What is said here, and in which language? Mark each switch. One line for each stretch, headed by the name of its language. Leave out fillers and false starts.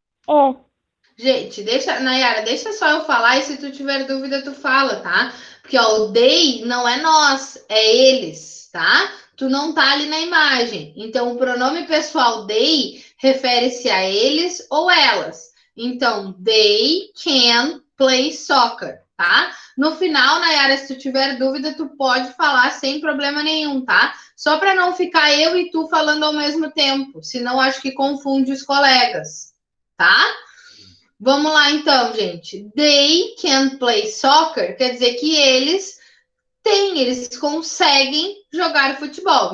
Portuguese: É. Gente, Nayara, deixa só eu falar e se tu tiver dúvida, tu fala, tá? Porque, ó, o they não é nós, é eles, tá? Tu não tá ali na imagem. Então, o pronome pessoal they refere-se a eles ou elas. Então,
English: they can play soccer,
Portuguese: tá? No final, Nayara, se tu tiver dúvida, tu pode falar sem problema nenhum, tá? Só para não ficar eu e tu falando ao mesmo tempo, senão acho que confunde os colegas, tá? Vamos lá, então, gente.
English: They can play soccer
Portuguese: quer dizer que eles conseguem jogar futebol.